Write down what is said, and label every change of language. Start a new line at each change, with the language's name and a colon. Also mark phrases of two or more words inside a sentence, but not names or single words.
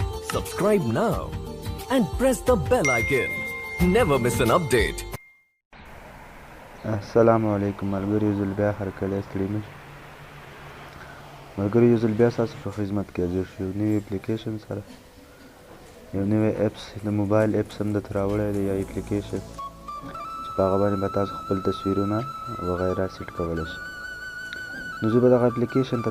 English: Subscribe now and press the bell icon. Never miss an update.
Pashto: السلام علیکم ملګري یو ځل بیا هرکلی ستړي مه شئ ملګري یو ځل بیا ستاسو په خدمت کې حاضر شو یو نوي اپلیکیشن سره یو نوی اپس د موبایل اپس هم درته راوړی دی یا اپلیکیشن چې په هغه باندې به تاسو خپل تصویرونه وغیره سیټ کولی شئ نو زه به دغه اپلیکیشن ته